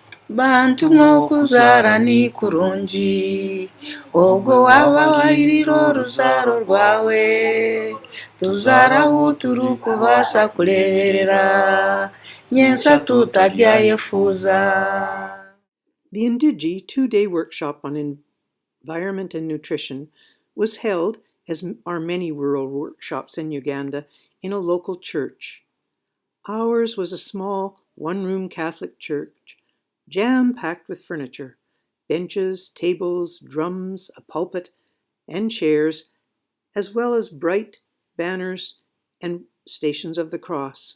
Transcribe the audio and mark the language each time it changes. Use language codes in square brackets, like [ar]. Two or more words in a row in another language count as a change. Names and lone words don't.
[nyn] bantu nk'okuzaara ni kurungi ogwo waba walirira oruzaaro rwawe tuzaaraho turikubaasa kureeberera nyensa tutaryayefuuza. [en] The Ndeija two-day workshop on environment and nutrition was held, as are many rural workshops in Uganda, in a local church. Ours was a small one-room Catholic church, jam-packed with furniture, benches, tables, drums, a pulpit, and chairs, as well as bright banners and stations of the cross.